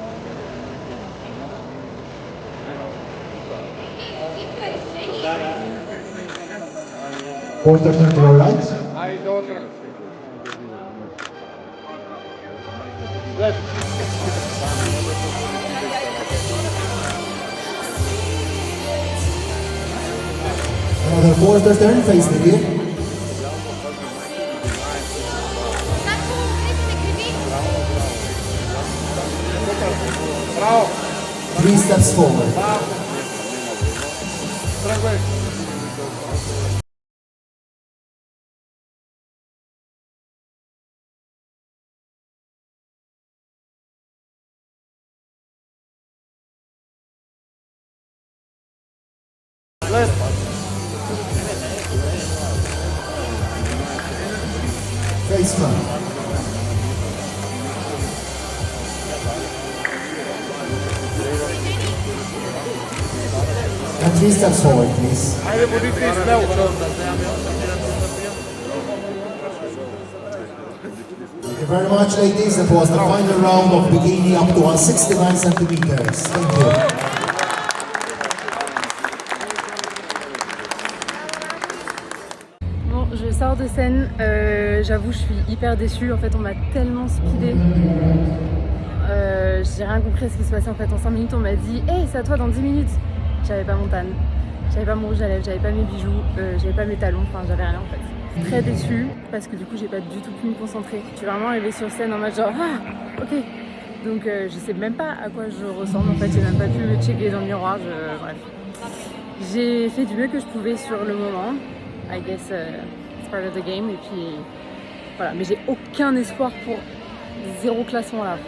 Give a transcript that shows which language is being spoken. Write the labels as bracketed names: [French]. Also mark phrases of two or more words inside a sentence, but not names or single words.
[English] Quarter turn to your right. [Bulgarian] Айде, отре. След. [English] Another quarter turn face the rear. [Bulgarian] Браво. [English] 3 steps forward. [Bulgarian] Тръгвай. След. [English] Face front. And 3 steps forward, please. [Bulgarian] Айде, водите и смело. [English] Thank you very much, ladies. That was the final round of bikini up to 169 centimeters. Thank you. [French] Bon, je sors de scène, j'avoue je suis hyper déçue, en fait on m'a tellement speedé. J'ai rien compris à ce qui se passait en fait. En 5 minutes on m'a dit hey, c'est à toi dans 10 minutes. J'avais pas mon tan, j'avais pas mon rouge à lèvres, j'avais pas mes bijoux, j'avais pas mes talons, enfin j'avais rien en fait. Très déçue parce que du coup j'ai pas du tout pu me concentrer. Je suis vraiment arrivée sur scène en mode genre ah ok. Donc je sais même pas à quoi je ressemble en fait, j'ai même pas pu me checker dans le miroir, bref. J'ai fait du mieux que je pouvais sur le moment. [English] I guess it's part of the game [French] et puis voilà, mais j'ai aucun espoir pour 0 classement là.